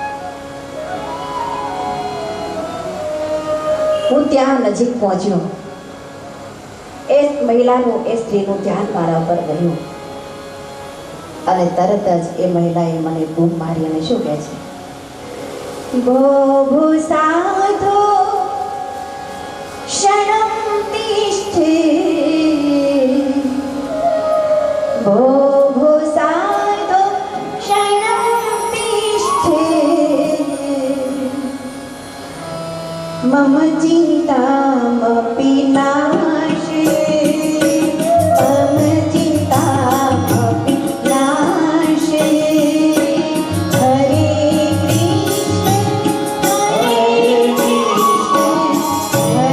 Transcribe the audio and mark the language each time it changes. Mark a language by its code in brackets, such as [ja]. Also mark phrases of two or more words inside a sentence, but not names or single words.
[gu] હું ત્યાં નજીક પહોંચ્યો. એ મહિલાનું, એ સ્ત્રીનું ધ્યાન મારા પર ગયું અને તરત જ એ મહિલાએ મને બૂમ મારી અને શું કહે છે, [sa] भो साधो क्षणं तिष्ठे भो साधो क्षणं तिष्ठे मम चिन्तामपि नाशे मम चिन्तामपि नाशे हरे कृष्ण हरे कृष्ण